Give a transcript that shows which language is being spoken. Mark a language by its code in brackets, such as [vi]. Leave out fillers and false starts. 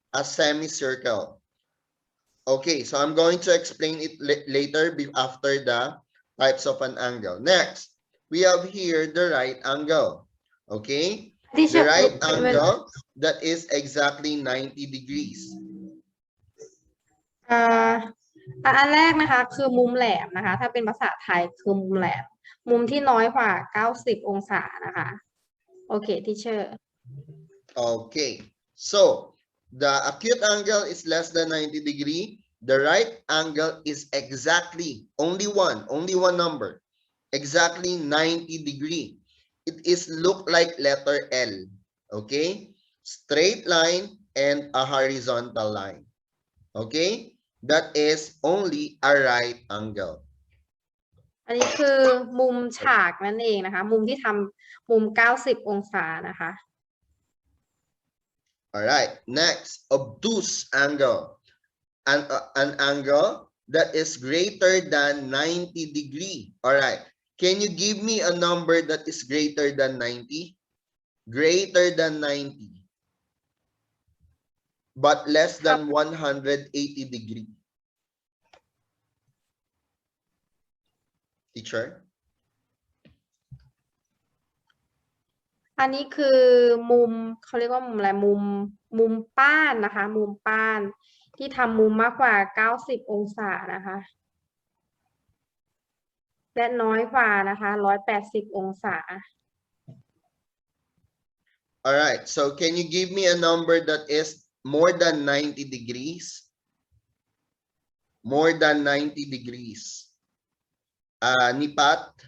[en] A semicircle. Okay, so I'm going to explain it later after the types of an angle. Next, we have here the right angle. Okay? The right angle that is exactly 90 degrees. [th] อันแรกนะคะคือมุมแหลมนะคะถ้าเป็นภาษาไทยคือมุมแหลมมุมที่น้อยกว่า90องศานะคะโอเคทีเชอร์ [en] Okay, so the acute angle is less than 90 degree. The right angle is exactly only one number, exactly 90 degree. It is look like letter L. Okay, straight line and a horizontal line. Okay, that is only a right angle. [th] อันนี้คือมุมฉากนั่นเองนะคะมุมที่ทำมุม90องศานะคะ [en] All right, next, obtuse angle. An angle that is greater than 90 degree. All right, can you give me a number that is greater than 90? Greater than 90, but less than 180 degree. Teacher? [th] อันนี้คือมุมเขาเรียกว่ามุมอะไรมุมป้านนะคะมุมป้านที่ทำมุมมากกว่า90องศานะคะและน้อยกว่านะคะ180องศา [en] All right, so can you give me a number that is more than 90 degrees? More than 90 degrees. Nipat?